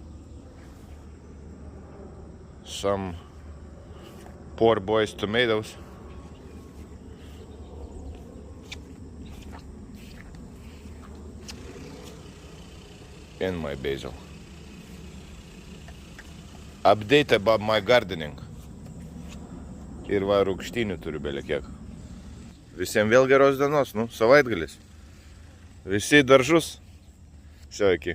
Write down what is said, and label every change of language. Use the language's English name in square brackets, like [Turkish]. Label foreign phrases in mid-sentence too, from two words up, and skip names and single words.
[English] Some poor boys tomatoes. And my basil. Update about my gardening. [Lithuanian] Ir va rūgštynių turiu belekiek. Visiems vėl geros dienos, savaitgalis. Visi į daržus. Все, iki.